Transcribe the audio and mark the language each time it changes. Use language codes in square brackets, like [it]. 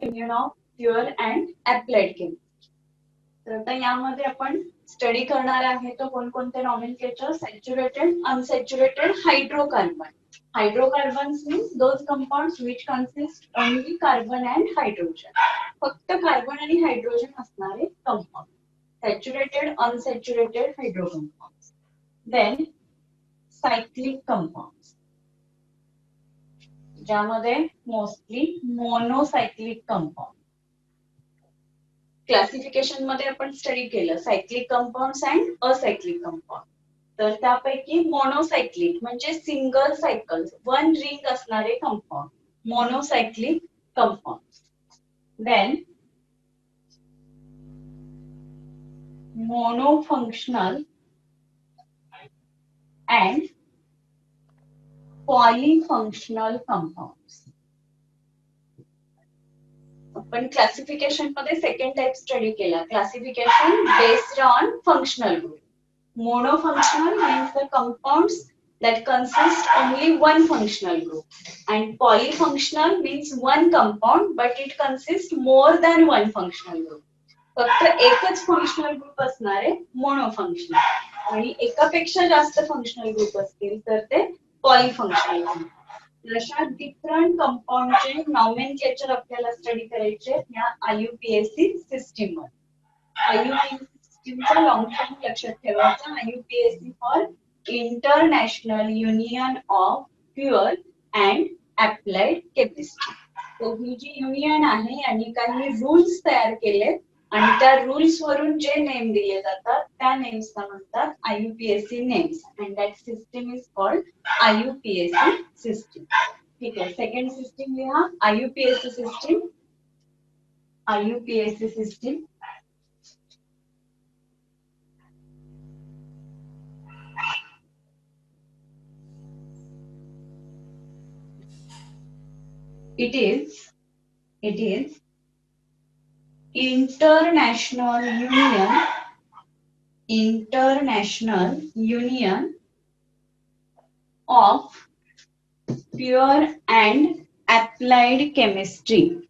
[en] Union of pure and applied chemistry. [mr] तर आता यामध्ये आपण स्टडी करणार आहे तो कोणकोणते nomenclature, saturated, unsaturated, hydrocarbon. [en] Hydrocarbons means those compounds which consist only carbon and hydrogen. [mr] फक्त कार्बन आणि हायड्रोजन असणारे compound. [en] Saturated, unsaturated hydrocompounds. Then cyclic compounds. [mr] ज्यामध्ये मोस्टली मोनोसायक्लिक कंपाउंड. क्लासिफिकेशन मध्ये आपण स्टडी केलं सायक्लिक कंपाऊंड्स अँड असायक्लिक कंपाऊंड. तर त्यापैकी मोनोसायक्लिक म्हणजे सिंगल सायकल वन रिंग असणारे compound मोनोसायक्लिक compound. [en] Then monofunctional and polyfunctional compounds. [mr] आपण क्लासिफिकेशन मध्ये सेकंड टाइप स्टडी केला. [en] Classification based on functional group. Monofunctional means the compounds that consist only one functional group, and polyfunctional means one compound but it consists more than one functional group. [mr] फक्त एकच functional group असणारे मोनोफंक्शनल आणि एकापेक्षा जास्त functional group असतील तर ते polyfunctional group. अशा डिफरंट कंपाऊंडचे नॉमेनक्लेचर आपल्याला स्टडी करायचे या IUPAC सिस्टीम मध्ये. IUPAC सिस्टीमचा लॉंग टर्म लक्षात ठेवायचा. IUPAC [en] For international union of pure and applied chemistry. [mr] तर ही जी युनियन आहे आणि काही रूल्स तयार केले आणि त्या रूल्स वरून जे नेम दिले जातात त्या नेम्सला म्हणतात IUPAC names [en] And that system is called IUPAC system. [mr] ठीक आहे. सेकंड सिस्टीम लिहा. IUPAC system. [en] IUPAC system it is international union of pure and applied chemistry.